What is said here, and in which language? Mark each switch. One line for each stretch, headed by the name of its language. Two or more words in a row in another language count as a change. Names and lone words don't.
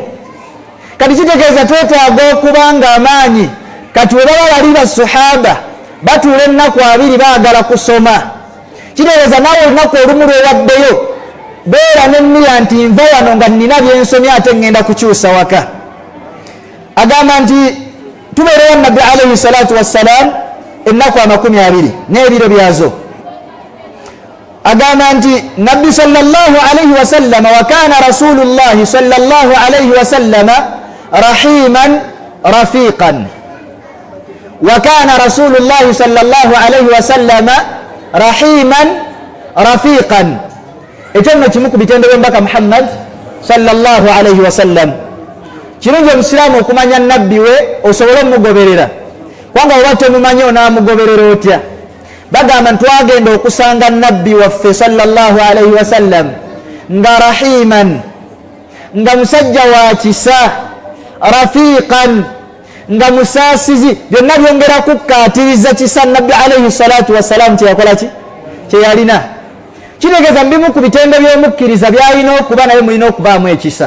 Ganda: Kati kitegeeza twetaaga okubanga amaanyi, kati we baba bali basahaba batuula ennaku 2 baagala kusoma, kitegeeza naawe olunaku olumu lwewaddeyo beera nennira nti nva wano nga nnina byensomya ate ngenda kukyusa waka. Agamba nti tubeera ewa nabbi
Arabic: عليه الصلاة والسلام
Ganda: ennaku 20 n'ebiro byazo. Agamba nti nabbi
Arabic: صلى الله عليه وسلم وكان رسول الله صلى الله عليه وسلم رحيما رفيقا، وكان رسول الله صلى الله عليه وسلم رحيما رفيقا.
Ganda: Ekyo nno kimu ku bitendo by'omubaka Muhammad
Arabic: صلى الله عليه وسلم.
Ganda: Kirungi omusiraamu okumanya nabbi we osobole omugoberera, kubanga oba tomumanyi onaamugoberera otya. Bagamba twagenda okusanga nabbi waffe
Arabic: صلى الله عليه وسلم
Ganda: nga rahiman, nga musajja wa kisa, rafiqan, nga musaasizi. Byonna byongera kukkaatiriza kisa nabbi
Arabic: عليه الصلاة والسلام
Ganda: kyeyakola ki kyeyalina. Kitegeeza mbimu ku bitendo by'omukkiriza byalina okuba naye mulina okubaamu ekisa.